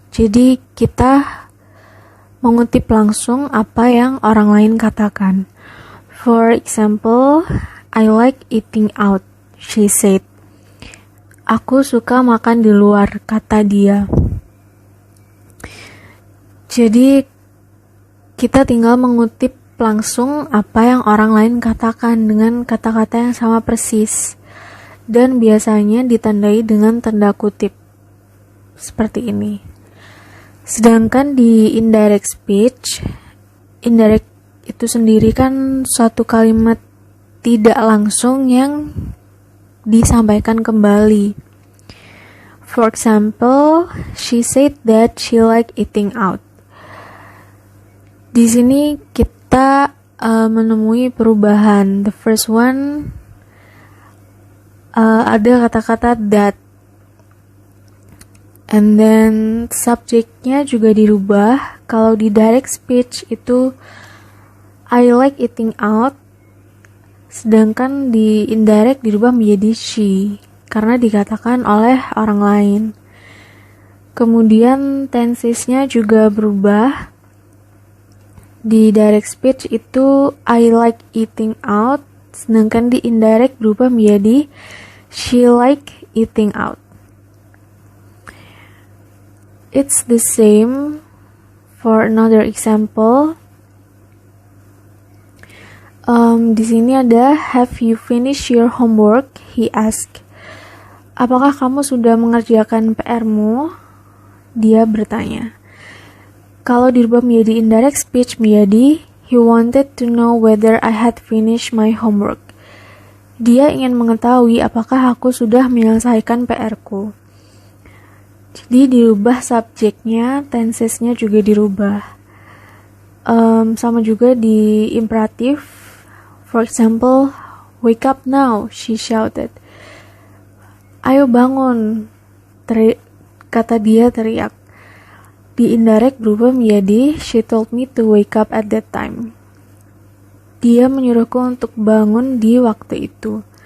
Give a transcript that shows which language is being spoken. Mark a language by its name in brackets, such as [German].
[Indonesian] Jadi kita mengutip langsung apa yang orang lain katakan. [English] For example, I like eating out, she said. [Indonesian] Aku suka makan di luar, kata dia. Jadi kita tinggal mengutip langsung apa yang orang lain katakan dengan kata-kata yang sama persis. Dan biasanya ditandai dengan tanda kutip. Seperti ini. Sedangkan di indirect speech, indirect itu sendiri kan suatu kalimat tidak langsung yang disampaikan kembali. [English] For example, she said that she liked eating out. [Indonesian] Di sini kita menemui perubahan. [English] The first one [Indonesian] ada kata-kata [English] that. And then [Indonesian] subjeknya juga dirubah. Kalau di [English] direct speech itu I like eating out. [Indonesian] Sedangkan di indirect dirubah menjadi she karena dikatakan oleh orang lain. Kemudian tensesnya juga berubah. [English] Di direct speech itu I like eating out. [Indonesian] Sedangkan di [English] indirect [Indonesian] berubah menjadi [English] she like eating out. It's the same for another example. [Indonesian] Di sini ada [English] have you finished your homework? He asked. [Indonesian] Apakah kamu sudah mengerjakan PR-mu? Dia bertanya. Kalau dirubah menjadi indirect speech menjadi [English] he wanted to know whether I had finished my homework. [Indonesian] Dia ingin mengetahui apakah aku sudah menyelesaikan PR-ku. Jadi dirubah subjeknya, tensesnya juga dirubah. Sama juga di imperatif. [English] For example, wake up now, she shouted. [Indonesian] Ayo bangun, kata dia teriak. Di indirect berubah menjadi [English] she told me to wake up at that time. [Indonesian] Dia menyuruhku untuk bangun di waktu itu.